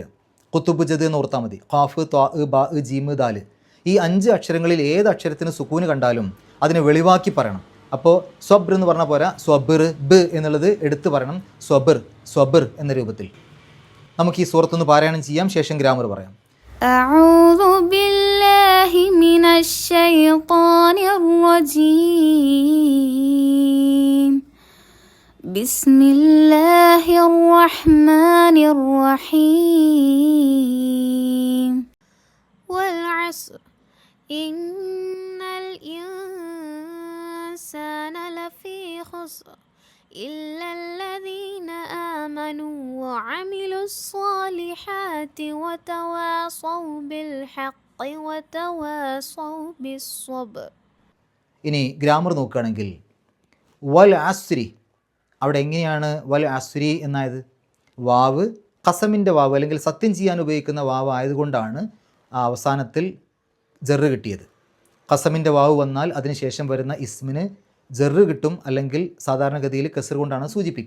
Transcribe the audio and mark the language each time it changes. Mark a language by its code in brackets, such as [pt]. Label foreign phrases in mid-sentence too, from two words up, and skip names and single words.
[ar] قطب جد [ml] എന്ന് ഓർത്താൽ മതി. [ar] قاف، طاء، باء، جيم، دال. [ml] ഈ 5 അക്ഷരങ്ങളിൽ ഏത് അക്ഷരത്തിന് സുക്കൂന് കണ്ടാലും അതിനെ വെളിവാക്കി പറയണം. അപ്പോൾ സ്വബ്ർ എന്ന് പറഞ്ഞാൽ പോരാ, സ്വബിർ, ബ് എന്നുള്ളത് എടുത്ത് പറയണം. സ്വബിർ, സ്വബിർ എന്ന രൂപത്തിൽ. നമുക്ക് ഈ സൂറത്തൊന്ന് പാരായണം ചെയ്യാം, ശേഷം ഗ്രാമർ പറയാം. [ar] أعوذ بالله من الشيطان الرجيم بسم الله الرحمن الرحيم والعصر إن الإنسان لفي خسر إلا الذين آمنوا وعملوا الصالحات وتواصوا بالحق وتواصوا بالصبر. [ml] ഇനി ഗ്രാമർ നോക്കുകയാണെങ്കിൽ [ar] والعصر, [ml] അവിടെ എങ്ങനെയാണ് [ar] والعصر [ml] എന്നായത്? വാവ് ഖസമിൻ്റെ വാവ് അല്ലെങ്കിൽ സത്യം ചെയ്യാൻ ഉപയോഗിക്കുന്ന വാവ് ആയതുകൊണ്ടാണ് ആ അവസാനത്തിൽ ജറ് കിട്ടിയത്. ഖസമിൻ്റെ വാവ് വന്നാൽ അതിനുശേഷം വരുന്ന ഇസ്മിന് ജറ് കിട്ടും, അല്ലെങ്കിൽ സാധാരണഗതിയിൽ കസർ കൊണ്ടാണ് സൂചിപ്പിക്കുക.